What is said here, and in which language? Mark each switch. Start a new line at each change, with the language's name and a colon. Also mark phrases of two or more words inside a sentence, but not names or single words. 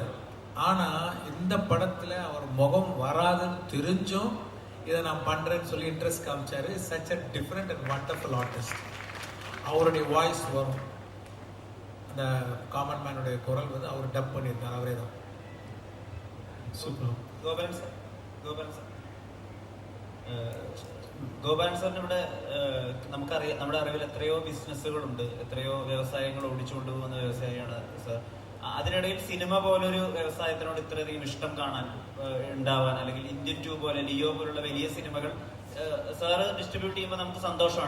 Tamil: ஆனால் இந்த படத்தில் அவர் முகம் வராதுன்னு தெரிஞ்சும் இதை நான் பண்ணுறேன்னு சொல்லி இன்ட்ரெஸ்ட் காமிச்சாரு.
English: such a different and wonderful artist.
Tamil: அவருடைய வாய்ஸ் வரும், அந்த
English: common man
Tamil: குரல் வந்து அவர் டப் பண்ணியிருக்கார், அவரே தான்.
Malayalam: സൂപ്പർ. ഗോപാലൻ സാർ ഗോപാലൻ സാറിന് ഇവിടെ നമുക്കറിയാം, നമ്മുടെ അറിവിൽ എത്രയോ ബിസിനസ്സുകളുണ്ട്, എത്രയോ വ്യവസായങ്ങൾ ഓടിച്ചുകൊണ്ട് പോകുന്ന വ്യവസായിയാണ് സാർ. അതിനിടയിൽ സിനിമ പോലൊരു വ്യവസായത്തിനോട് ഇത്രയധികം ഇഷ്ടം കാണാൻ ഉണ്ടാവാൻ, അല്ലെങ്കിൽ ഇന്ത്യൻ 2 പോലെ, ലിയോ പോലുള്ള വലിയ സിനിമകൾ സാറ് ഡിസ്ട്രിബ്യൂട്ട് ചെയ്യുമ്പോൾ നമുക്ക് സന്തോഷമാണ്.